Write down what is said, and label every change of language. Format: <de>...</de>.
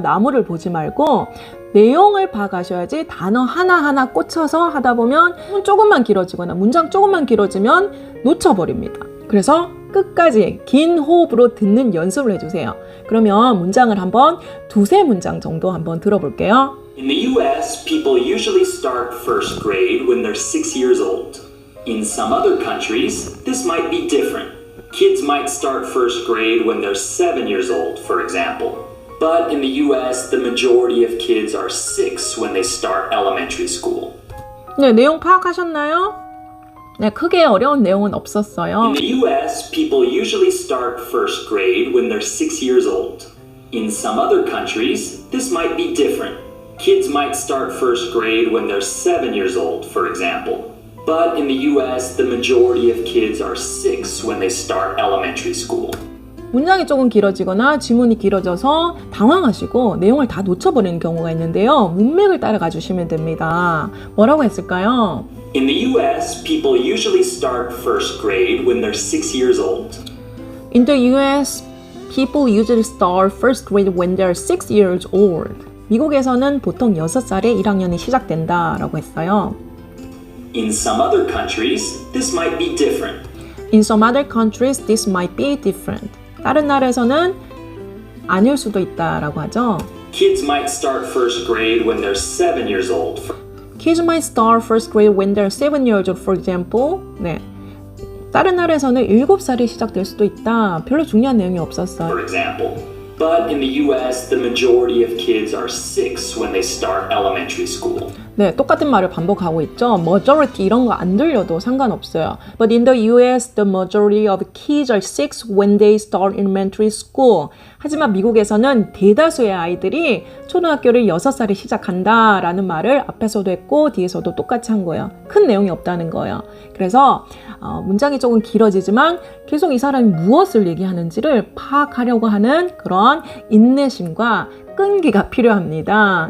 <ko>나무를 보지 말고 내용을 파악하셔야지. 단어 하나하나 꽂혀서 하다 보면 조금만 길어지거나 문장 조금만 길어지면 놓쳐버립니다. 그래서 끝까지 긴 호흡으로 듣는 연습을 해주세요. 그러면 문장을 한번 2-3문장 정도 한번 들어볼게요.</ko> <en>In the US, people usually start first grade when they're 6 years old. In some other countries, this might be different. Kids might start first grade when they're 7 years old, for example. But in the US, the majority of kids are 6 when they start elementary school.</en> <ko>네, 내용 파악하셨나요? 네, 크게 어려운 내용은 없었어요.</ko> <en>In the US, people usually start first grade when they're 6 years old. In some other countries, this might be different. Kids might start first grade when they're 7 years old, for example. But in the US, the majority of kids are 6 when they start elementary school.</en> <ko>문장이 조금 길어지거나 지문이 길어져서 당황하시고 내용을 다 놓쳐버리는 경우가 있는데요. 문맥을 따라가 주시면 됩니다. 뭐라고 했을까요?</ko> <en>In the US, people usually start first grade when they're 6 years old. In the US, people usually start first grade when they're 6 years old.</en> <ko>미국에서는 보통 6살에 1학년이 시작된다라고 했어요.</ko> <en>In some other countries, this might be different. In some other countries, this might be different.</en> <ko>다른 나라에서는 아닐 수도 있다라고 하죠.</ko> <en>Kids might start first grade when they're 7 years old. Kids might start first grade when they're 7 years old, for example.</en> <ko>네. 다른 나라에서는 7살이 시작될 수도 있다. 별로 중요한 내용이 없었어요.</ko> <en>For example. But in the US, the majority of kids are 6 when they start elementary school.</en> <ko>네, 똑같은 말을 반복하고 있죠. majority 이런 거 안 들려도 상관없어요.</ko> <en>But in the US, the majority of kids are 6 when they start elementary school.</en> <ko>하지만 미국에서는 대다수의 아이들이 초등학교를 6살에 시작한다라는 말을 앞에서도 했고 뒤에서도 똑같이 한 거예요. 큰 내용이 없다는 거예요. 그래서 문장이 조금 길어지지만 계속 이 사람이 무엇을 얘기하는지를 파악하려고 하는 그런 인내심과 끈기가 필요합니다.</ko>